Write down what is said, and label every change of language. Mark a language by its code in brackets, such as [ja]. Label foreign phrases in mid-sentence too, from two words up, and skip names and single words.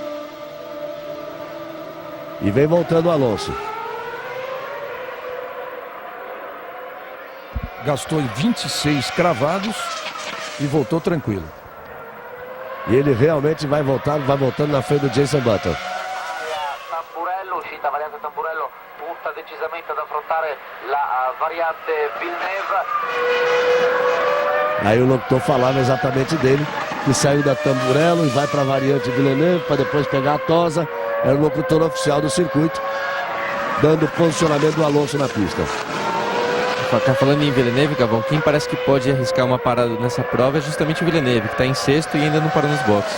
[pt] E vem voltando o Alonso. Gastou 26 cravados e voltou tranquilo. E ele realmente vai voltando na frente do Jenson Button. [it] Tamburello, uscita variante Tamburello, tutta decisamente ad affrontare la variante Villeneuve. [pt] Aí o locutor falava exatamente dele, que saiu da Tamburello e vai para a variante Villeneuve para depois pegar a Tosa. Era o locutor oficial do circuito, dando o posicionamento do Alonso na pista. Falando em Villeneuve, Gavão, quem parece que pode arriscar uma parada nessa prova é justamente o Villeneuve, que está em sexto e ainda não parou nos boxes.